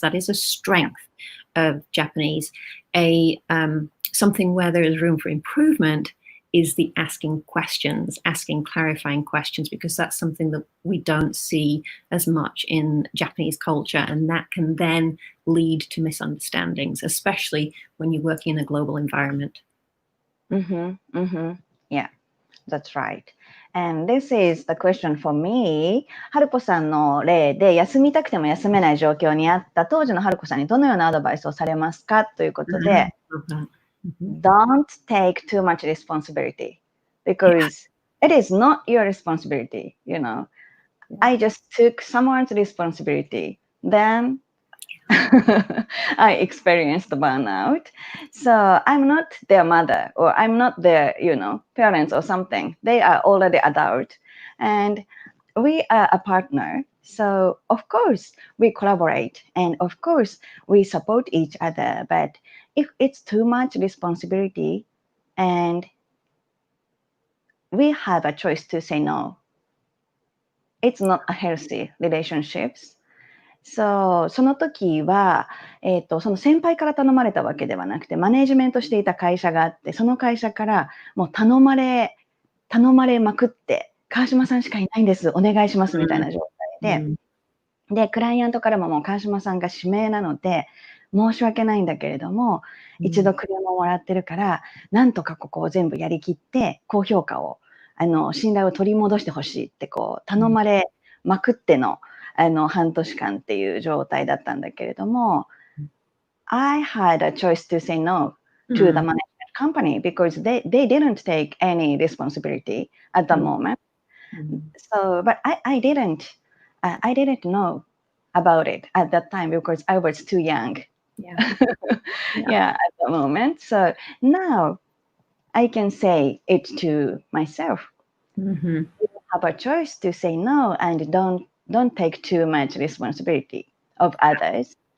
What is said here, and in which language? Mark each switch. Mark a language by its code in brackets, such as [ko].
[en] That is a strength of Japanese. Something where there is room for improvement is the asking questions, asking clarifying questions, because that's something that we don't see as much in Japanese culture, and that can then lead to misunderstandings, especially when you're working in a global environment. Yeah, that's right. And this is the question for me. [ja] ハルコさんの例で、休みたくても休めない状況にあった当時のハルコさんにどのようなアドバイスをされますかということで、 [en] Don't take too much responsibility, because it is not your responsibility, I just took someone's responsibility. Then I experienced burnout. So I'm not their mother, or I'm not their, parents or something. They are already adult. And we are a partner. So of course we collaborate, and of course we support each other. But if it's too much responsibility and we have a choice to say no, it's not a healthy relationships. [ja] So その時は、その先輩から頼まれたわけではなくて、マネージメントしていた会社があって、その会社からもう頼まれまくって、川島さんしかいないんです、お願いしますみたいな状態で、クライアントからももう川島さんが指名なので、申し訳ないんだけれども、一度クレームをもらってるから、なんとかここを全部やりきって、高評価を、信頼を取り戻してほしいって頼まれまくっての、半年間っていう状態だったんだけれども、 [en] I had a choice to say no to the management company because they didn't take any responsibility at the moment. So, but I didn't know about it at that time because I was too young. Yeah, at the moment. So now I can say it to myself. You have a choice to say no and don't take too much responsibility of others.